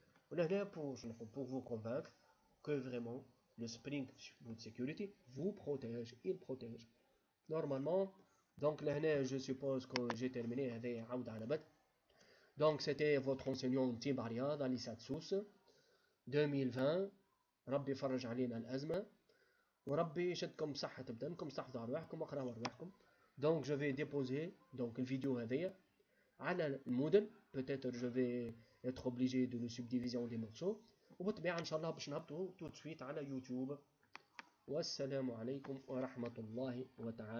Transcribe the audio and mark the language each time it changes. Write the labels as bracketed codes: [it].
[fr] On est là pour vous convaincre que vraiment le Spring Boot Security vous protège, il protège. Normalement, donc là, je suppose que j'ai terminé avec [ar] عودة على بدء. [fr] Donc c'était votre enseignant تيم رياض علي ساتسوس 2020. [ar] ربي يفرج علينا الأزمة وربي يشدكم بصحة بدنكم تحفظوا على روحكم واقراوا على روحكم. [fr] Donc je vais déposer donc [ar] الفيديو هذيا على المودل. [fr] Peut-être je vais être obligé de le subdiviser en des morceaux. [ar] وبالطبيعة إن شاء الله باش نهبطوا [fr] tout de suite [ar] على يوتيوب. والسلام عليكم ورحمة الله وتعالى